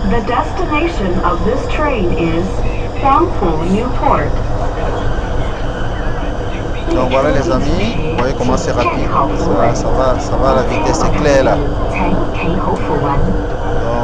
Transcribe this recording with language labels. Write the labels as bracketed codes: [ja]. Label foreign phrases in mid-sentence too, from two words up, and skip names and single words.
[en] The destination of this train is Huangpu Newport. [fr] Donc voilà les amis, vous voyez comment c'est rapide, ça va à la vitesse éclair là. [yue] 請企好扶穩。